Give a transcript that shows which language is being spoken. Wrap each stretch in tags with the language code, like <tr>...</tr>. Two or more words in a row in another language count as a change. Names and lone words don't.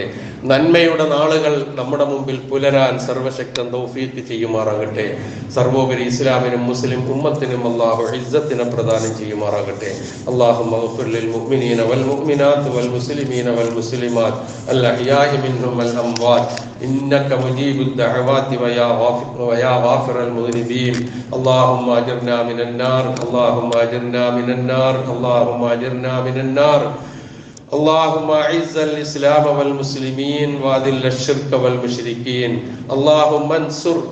<ml>നന്മയുടെ നാളുകൾ നമ്മുടെ മുമ്പിൽ പുലരാൻ സർവശക്തൻ തൗഫീഖ് ചെയ്യുമാറാകട്ടെ. സർവോപരി ഇസ്ലാമിനും മുസ്ലിം ഉമ്മത്തിനും അള്ളാഹു ഇസ്സത്തിനെ പ്രദാനം ചെയ്യുമാറാകട്ടെ.</ml> <ar>اللهم اغفر للمؤمنين والمؤمنات والمسلمين والمسلمات الأحياء منهم والأموات إنك مجيب الدعوات ويا غافر المذنبين اللهم أجرنا من النار اللهم أجرنا من النار اللهم أجرنا من النار اللهم أعز الإسلام والمسلمين وأذل الشرك والمشركين اللهم انصر</ar>